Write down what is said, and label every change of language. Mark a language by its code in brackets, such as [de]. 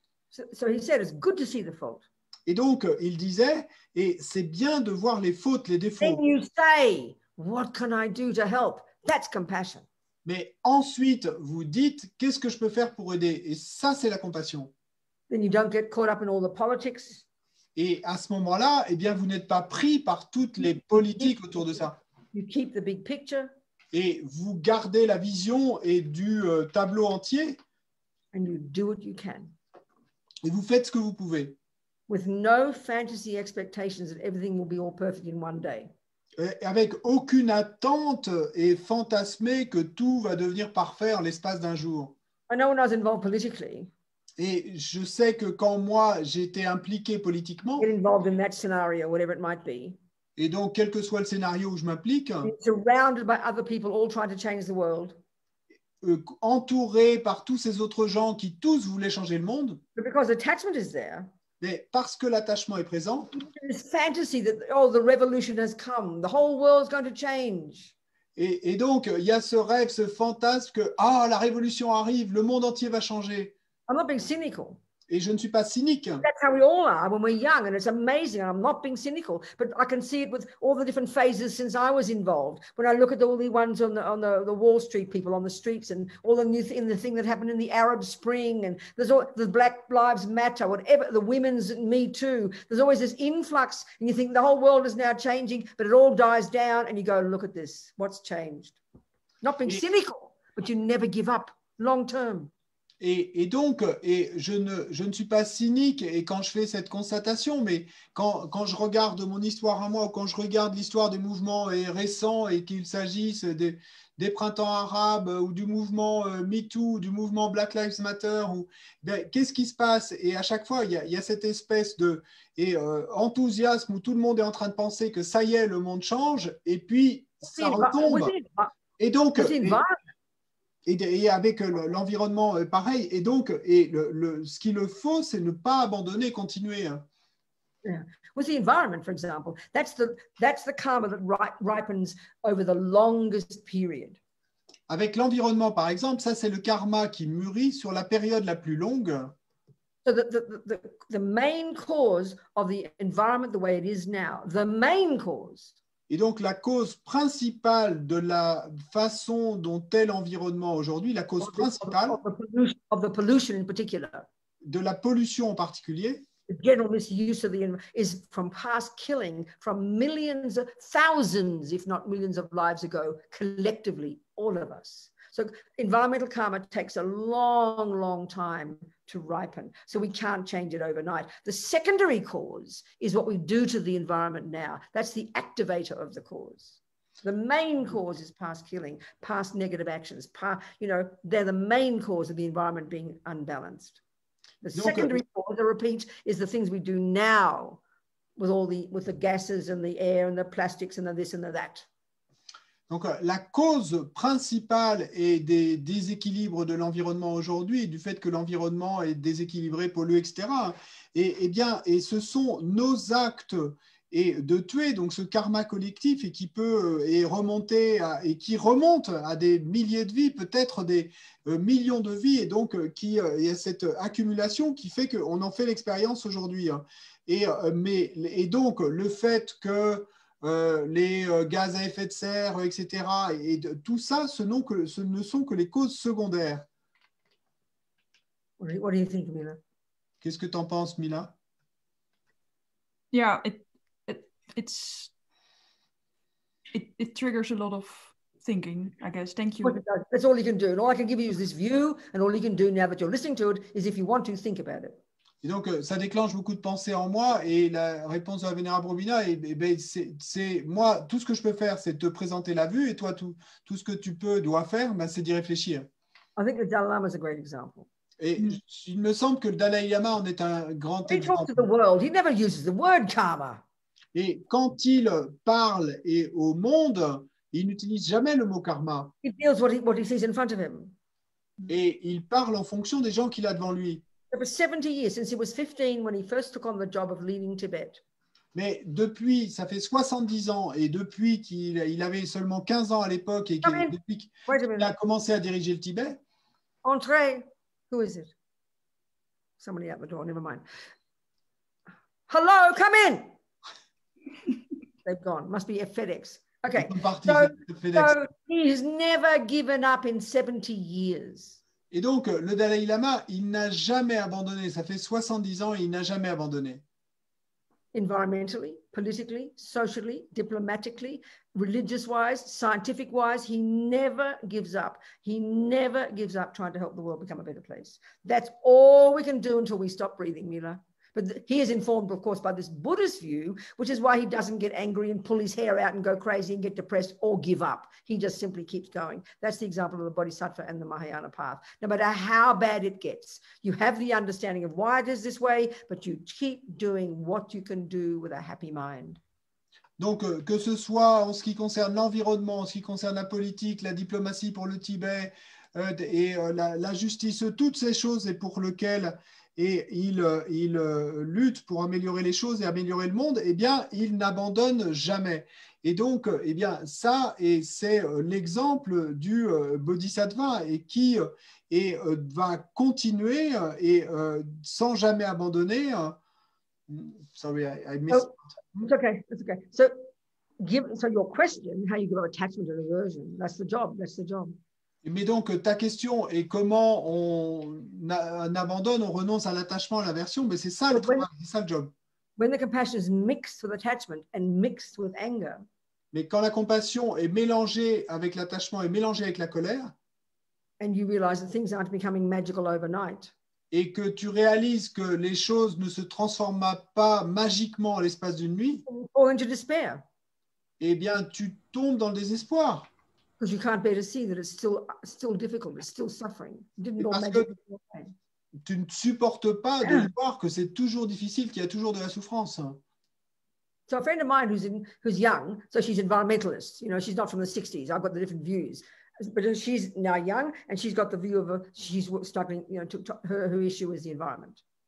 [en] So he said, it's good to see the fault. [fr] Et donc, il disait, et c'est bien de voir les fautes, les défauts. [en] Then you say, what can I do to help? That's compassion. [fr] Mais ensuite, vous dites, qu'est-ce que je peux faire pour aider? Et ça, c'est la compassion. [en] Then you don't get caught up in all the politics. [fr] Et à ce moment-là, eh bien, vous n'êtes pas pris par toutes les politiques autour de ça. [en] You keep the big picture. [fr] Et vous gardez la vision et du tableau entier. [en] And you do what you can. [fr] Et vous faites ce que vous pouvez. [en] With no fantasy expectations that everything will be all perfect in one day. [fr] Avec aucune attente et fantasmer que tout va devenir parfait en l'espace d'un jour. [en] I know when I was involved politically. [fr] Et je sais que quand moi j'étais impliqué politiquement, [en] get involved in that scenario, whatever it might be. [fr] Et donc quel que soit le scénario où je m'implique, [en] surrounded by other people all trying to change the world. [fr] Entouré par tous ces autres gens qui tous voulaient changer le monde. [en] But because attachment is there. [fr] Mais parce que l'attachement est présent, [en] this fantasy that the revolution has come, the whole world's going to change. [fr] Et donc il y a ce rêve, ce fantasme que la révolution arrive, le monde entier va changer. [en] I'm not being cynical. [fr] Et je ne suis pas cynique. [en] That's how we all are when we're young, and it's amazing. And I'm not being cynical, but I can see it with all the different phases since I was involved. When I look at all the ones on the Wall Street people on the streets, and all the new the thing that happened in the Arab Spring, and there's all the Black Lives Matter, whatever, the women's Me Too. There's always this influx, and you think the whole world is now changing, but it all dies down, and you go, look at this, what's changed? Not being cynical, but you never give up long term. [fr] Et donc, je ne suis pas cynique et quand je fais cette constatation, mais quand je regarde mon histoire à moi ou quand je regarde l'histoire des mouvements récents et qu'il s'agisse des printemps arabes ou du mouvement MeToo, du mouvement Black Lives Matter, qu'est-ce qui se passe? Et à chaque fois, il y a cette espèce de enthousiasme où tout le monde est en train de penser que ça y est, le monde change, et puis ça retombe. Et donc, et avec l'environnement pareil. Et donc, ce qu'il faut, c'est ne pas abandonner, continuer. [en] Yeah. With the environment, for example, that's the karma that ripens over the longest period. [fr] Avec l'environnement, par exemple, ça c'est le karma qui mûrit sur la période la plus longue. [en] So the main cause of the environment the way it is now, the main cause. [fr] Et donc la cause principale de la façon dont est l'environnement aujourd'hui, la cause principale [en] of the pollution in particular, [fr] de la pollution en particulier, [en] the general misuse of the environment is from past killing, from millions, thousands, if not millions of lives ago, collectively, all of us. So environmental karma takes a long, long time to ripen. So we can't change it overnight. The secondary cause is what we do to the environment now. That's the activator of the cause. The main cause is past killing, past negative actions. They're the main cause of the environment being unbalanced. The secondary cause, I repeat, is the things we do now with the gases and the air and the plastics and the this and the that. [fr] Donc, la cause principale est des déséquilibres de l'environnement aujourd'hui, du fait que l'environnement est déséquilibré, pollué, etc. Et ce sont nos actes de tuer, donc ce karma collectif, et qui peut remonter qui remonte à des milliers de vies, peut-être des millions de vies, et donc il y a cette accumulation qui fait qu'on en fait l'expérience aujourd'hui. Et donc, le fait que les gaz à effet de serre, etc. Et tout ça, ce ne sont que les causes secondaires. [en] What do you think, Mila? [fr] Qu'est-ce que tu en penses, Mila? [en] Yeah, it triggers a lot of thinking, I guess. Thank you. That's all you can do. And all I can give you is this view, and all you can do now that you're listening to it is if you want to think about it. [fr] Et donc, ça déclenche beaucoup de pensées en moi. Et la réponse de la Vénérable Robina, c'est moi, tout ce que je peux faire, c'est te présenter la vue. Et toi, tout ce que tu dois faire, c'est d'y réfléchir. [en] I think the Dalai Lama is a great example. [fr] Et il me semble que le Dalai Lama en est un grand exemple. [en] He talks to the world. He never uses the word karma. [fr] Et quand il parle au monde, il n'utilise jamais le mot karma. [en] He feels what he sees in front of him. [fr] Et il parle en fonction des gens qu'il a devant lui. [en] It was 70 years since he was 15 when he first took on the job of leading Tibet. [fr] Mais depuis, ça fait 70 ans, et depuis qu'il avait seulement 15 ans à l'époque, et depuis qu'il a commencé à diriger le Tibet. Entrez. [en] Who is it? Somebody at the door, never mind. Hello, come in. They've gone. Must be a FedEx. Okay. So he's never given up in 70 years. [fr] Et donc, le Dalai Lama, il n'a jamais abandonné. Ça fait 70 ans et il n'a jamais abandonné. [en] Environmentally, politically, socially, diplomatically, religious-wise, scientific-wise, he never gives up. He never gives up trying to help the world become a better place. That's all we can do until we stop breathing, Mila. But he is informed, of course, by this Buddhist view, which is why he doesn't get angry and pull his hair out and go crazy and get depressed or give up. He just simply keeps going. That's the example of the Bodhisattva and the Mahayana path. No matter how bad it gets, you have the understanding of why it is this way, but you keep doing what you can do with a happy mind. [fr] Donc, que ce soit en ce qui concerne l'environnement, en ce qui concerne la politique, la diplomatie pour le Tibet et la justice, toutes ces choses et pour lesquelles il lutte pour améliorer les choses et améliorer le monde, eh bien, il n'abandonne jamais. Et donc, eh bien, ça, c'est l'exemple du Bodhisattva et qui va continuer sans jamais abandonner. [en] Sorry, I missed. It's okay. It's okay. So your question, how you give up attachment and aversion, that's the job. That's the job. [fr] Mais donc, ta question est comment on abandonne, on renonce à l'attachement, à l'aversion, mais c'est ça le travail, c'est ça le job. [en] When the compassion is mixed with attachment and mixed with anger. [fr] Mais quand la compassion est mélangée avec l'attachement et mélangée avec la colère. [en] and you realize that things aren't becoming magical overnight, [fr] et que tu réalises que les choses ne se transforment pas magiquement à l'espace d'une nuit, [en] you fall into despair [fr] eh bien, tu tombes dans le désespoir. [en] because you can't bear to see that it's still difficult, it's still suffering. It didn't [fr] Et [en] all [fr] parce [en] magically [fr] que [en] go away. [fr] tu ne supportes pas de voir que c'est toujours difficile, qu'il y a toujours de la souffrance. [en] So a friend of mine who's young, so she's environmentalist, you know, she's not from the 60s. I've got the different views. But she's now young and she's got the view of she's struggling, you know, her issue is the environment.